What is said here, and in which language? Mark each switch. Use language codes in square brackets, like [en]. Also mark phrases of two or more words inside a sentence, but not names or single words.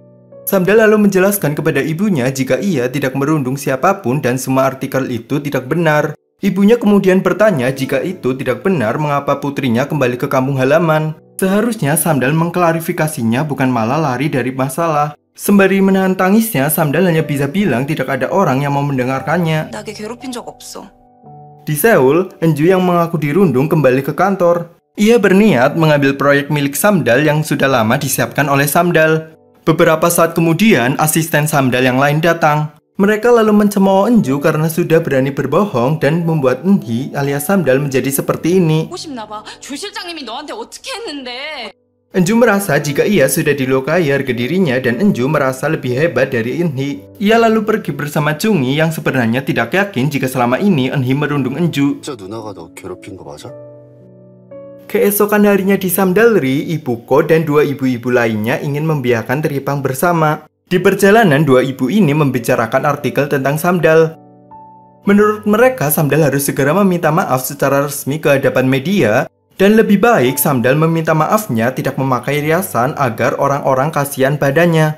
[id] Samdal lalu menjelaskan kepada ibunya jika ia tidak merundung siapapun dan semua artikel itu tidak benar. Ibunya kemudian bertanya jika itu tidak benar mengapa putrinya kembali ke kampung halaman. Seharusnya Samdal mengklarifikasinya bukan malah lari dari masalah. Sembari menahan tangisnya, Samdal hanya bisa bilang tidak ada orang yang mau mendengarkannya. [ko] 나게 괴롭힌 적 없어. [id] Di Seoul, Enju yang mengaku dirundung kembali ke kantor. Ia berniat mengambil proyek milik Samdal yang sudah lama disiapkan oleh Samdal. Beberapa saat kemudian, asisten Samdal yang lain datang. Mereka lalu mencemooh Enju karena sudah berani berbohong dan membuat Enhi alias Samdal menjadi seperti ini. [ko] 보고 싶나 봐. 조 실장님이 너한테 어떻게 했는데? [id] Enju merasa jika ia sudah dilukai harga dirinya dan Enju merasa lebih hebat dari Enhi. Ia lalu pergi bersama Chungi yang sebenarnya tidak yakin jika selama ini Enhi merundung Enju. [ko] 진짜 누나가 너 괴롭힌 거 맞아? [id] Keesokan harinya di Samdalri, Ibuko dan dua ibu-ibu lainnya ingin membiarkan teripang bersama. Di perjalanan, dua ibu ini membicarakan artikel tentang Samdal. Menurut mereka, Samdal harus segera meminta maaf secara resmi ke hadapan media, dan lebih baik Samdal meminta maafnya tidak memakai riasan agar orang-orang kasihan padanya.